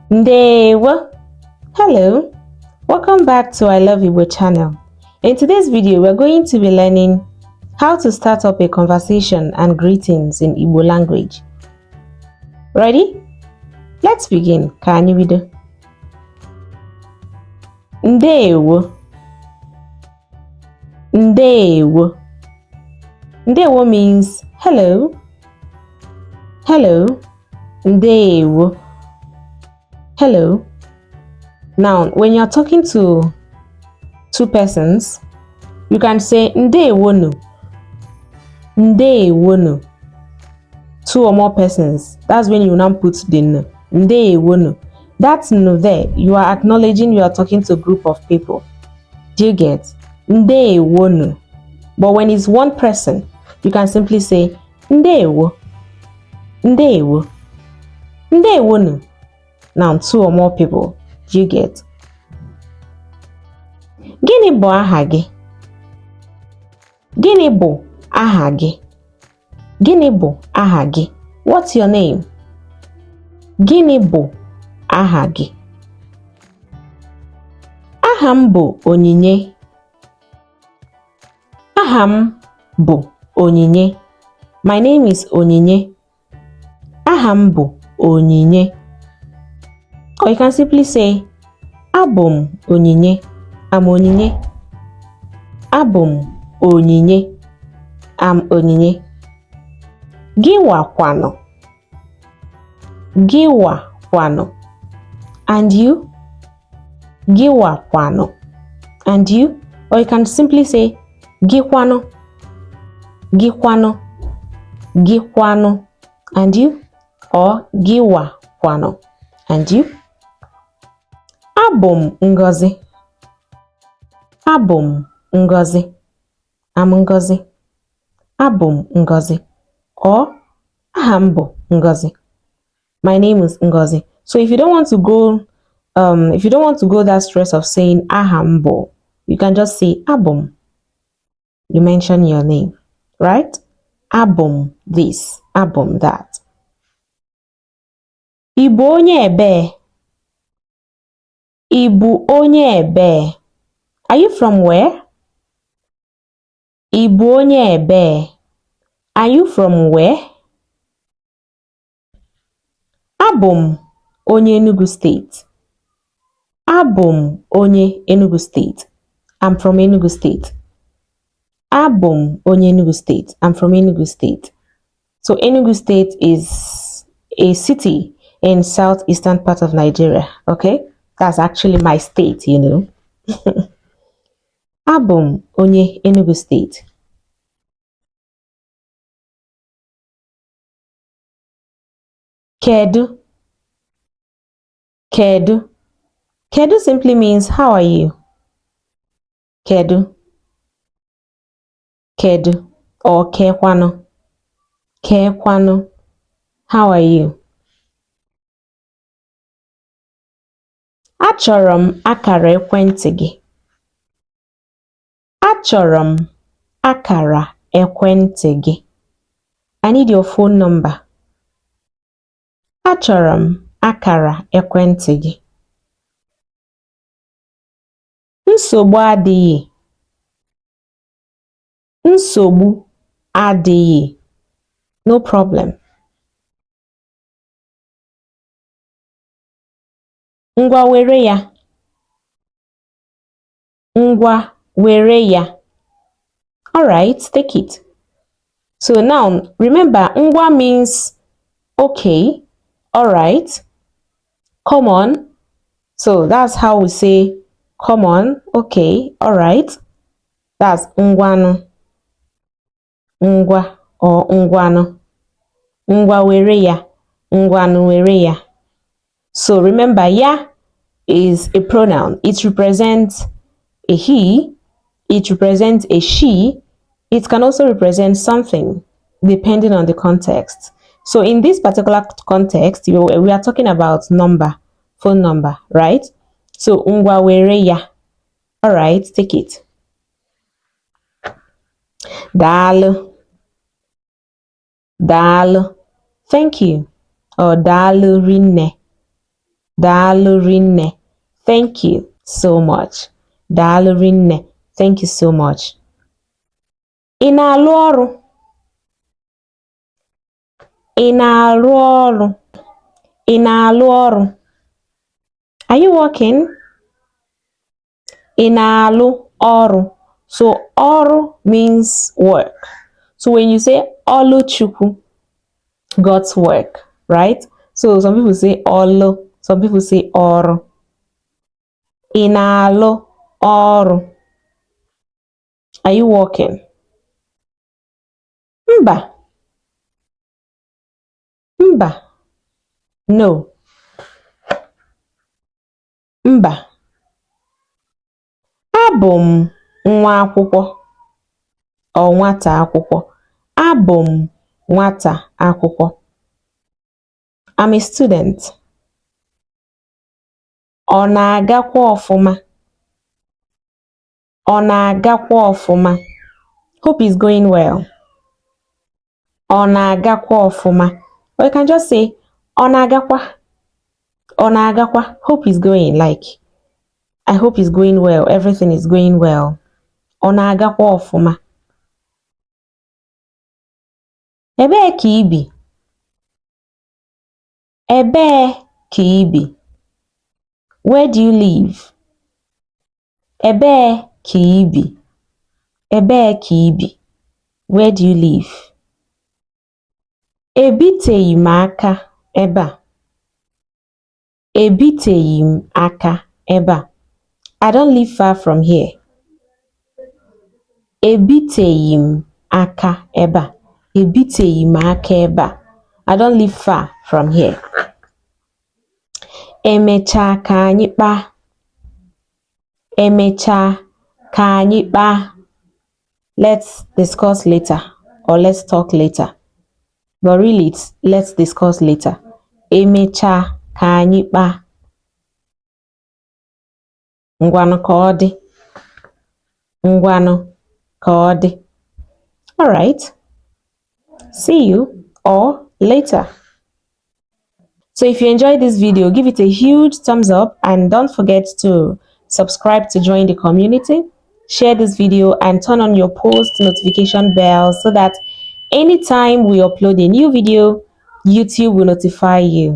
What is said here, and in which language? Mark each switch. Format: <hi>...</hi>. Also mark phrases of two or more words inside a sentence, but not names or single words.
<ig>Ndewo.</ig> <en>Hello, welcome back to I Love Igbo channel. In today's video, we're going to be learning how to start up a conversation and greetings in Igbo language. Ready? Let's begin.</en> <ig>Ka anyị bido. Ndewo. Ndewo.</ig> <en>Ndewo means hello. Hello. Ndewo. Hello. Now, when you're talking to two persons, you can say ndewonu.</en> <ig>Ndewonu.</ig> <en>Two or more persons. That's when you now put the n.</en> <ig>Ndewonu.</ig> <en>That n there, you are acknowledging you are talking to a group of people. Do you get? Ndewonu. But when it's one person, you can simply say ndewo.</en> <ig>Ndewo. Ndewonu.</ig> <en>Now, two or more people. Do you get?</en> <ig>Gịnị bụ aha gị? Gịnị bụ aha gị? Gịnị bụ aha gị?</ig> <en>What's your name?</en> <ig>Gịnị bụ aha gị? Aha m bụ Onyinye. Aha m bụ Onyinye.</ig> <en>My name is Onyinye.</en> <ig>Aha m bụ Onyinye.</ig> <en>Or you can simply say, Abum Onyinye. I'm Onyinye. Abum Onyinye. I'm Onyinye.</en> <ig>Giwa kwano. Giwa kwano.</ig> <en>And you?</en> <ig>Giwa kwano.</ig> <en>And you? Or you can simply say, Gikwano.</en> <ig>Gikwano. Gikwano.</ig> <en>And you? Or</en> <ig>Giwa kwano.</ig> <en>And you? Abum Ngozi.</en> <ig>Abum Ngozi.</ig> <en>I'm Ngozi.</en> <ig>Abum Ngozi. Or Ahambo Ngozi.</ig> <en>My name is Ngozi. So if you don't want to go that stress of saying Ahambo, you can just say Abum. You mention your name, right? Abum this, Abum that.</en> <ig>Ibu onye ebe. Ibu onye ebe.</ig> <en>Are you from where?</en> <ig>Ibu onye ebe.</ig> <en>Are you from where?</en> <ig>Abum onye Enugu State. Abum onye Enugu State.</ig> <en>I'm from Enugu State.</en> <ig>Abum onye Enugu State.</ig> <en>I'm from Enugu State. So Enugu State is a city in southeastern part of Nigeria. Okay? That's actually my state, you know.</en> <ig>Abum onye Enugu State. Kedu. Kedu.</ig> <en>Kedu simply means how are you?</en> <ig>Kedu. Kedu. Or kekwano. Kekwano.</ig> <en>How are you?</en> <ig>Achọrọ m akara ekwentị gị. Achọrọ m akara ekwentị gị.</ig> <en>I need your phone number.</en> <ig>Achọrọ m akara ekwentị gị. Nsogbu adịghị. Nsogbu adịghị.</ig> <en>No problem.</en> <ig>Ngwa were ya. Ngwa were ya.</ig> <en>All right, take it. So now, remember, ngwa means okay, all right, come on. So that's how we say come on, okay, all right. That's ngwano. Ngwa or ngwano.</en> <ig>Ngwa were ya. Ngwano were ya.</ig> <en>So remember, ya is a pronoun. It represents a he. It represents a she. It can also represent something depending on the context. So in this particular context, we are talking about number, phone number, right? So</en> <ig>ngwa were ya.</ig> <en>All right, take it.</en> <ig>Daalụ. Daalụ.</ig> <en>Thank you. Or</en> <ig>daalụ rinne. Daalụ rinne.</ig> <en>Thank you so much.</en> <ig>Daalụ rinne.</ig> <en>Thank you so much.</en> <ig>Ị na-alụ ọrụ? Ị na-alụ ọrụ? Ị na-alụ ọrụ?</ig> <en>Are you working?</en> <ig>Ị na-alụ ọrụ.</ig> <en>So ọrụ means work. So when you say Oluchukwu, God's work, right? So some people say Olu, some people say ọrụ.</en> <ig>Ị na-alụ ọrụ?</ig> <en>Are you working?</en> <ig>Mba. Mba. No. Mba. Abụ m nwa akwụkwọ ọ nwata akwụkwọ. Abụ m nwata akwụkwọ.</ig> <en>I'm a student.</en> <ig>Ọ na-agakwa ọfụma. Ọ na-agakwa ọfụma.</ig> <en>Hope is going well.</en> <ig>Ọ na-agakwa ọfụma.</ig> <en>Or you can just say</en> <ig>ọ na-agakwa. Ọ na-agakwa.</ig> <en>Hope is going, like I hope it's going well. Everything is going well.</en> <ig>Ọ na-agakwa ọfụma. Ebee ka ị bi? Ebee ka ị bi?</ig> <en>Where do you live?</en> <ig>Ebee ka ị bi? Ebee ka ị bi?</ig> <en>Where do you live?</en> <ig>Ebiteghị m aka ebe a. Ebiteghị m aka ebe a. I don't live far from here. Ebiteghị m aka ebe a. Ebiteghị m aka ebe a.</ig> <en>I don't live far from here.</en> <ig>Emechaa ka anyị kpaa. Emechaa ka anyị kpaa.</ig> <en>Let's discuss later, or let's talk later. But really, it's let's discuss later.</en> <ig>Emechaa ka anyị kpaa. Ngwanụ ka ọ dị. Ngwanụ ka ọ dị.</ig> <en>All right. See you or later. So if you enjoyed this video, give it a huge thumbs up and don't forget to subscribe to join the community. Share this video and turn on your post notification bell so that anytime we upload a new video, YouTube will notify you.</en>